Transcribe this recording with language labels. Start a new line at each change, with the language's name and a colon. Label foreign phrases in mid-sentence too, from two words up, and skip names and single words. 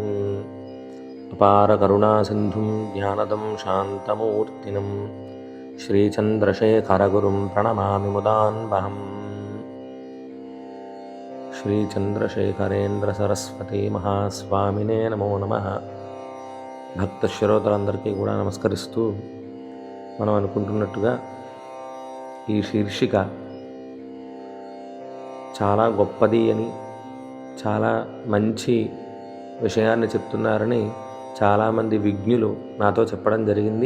Sanskrit: अपार करुणासिन्धुं ज्ञानदं शान्तमूर्तिनं श्रीचन्द्रशेखरगुरुं प्रणमामि मुदान्वहम्। श्रीचन्द्रशेखरेन्द्रसरस्वती महास्वामिने नमो नमः।
Telugu: భక్త శ్రోతలందరికీ కూడా నమస్కరిస్తూ మనం అనుకుంటున్నట్టుగా ఈ శీర్షిక చాలా గొప్పది అని, చాలా మంచి విషయాన్ని చెప్తున్నారని చాలామంది విజ్ఞులు నాతో చెప్పడం జరిగింది.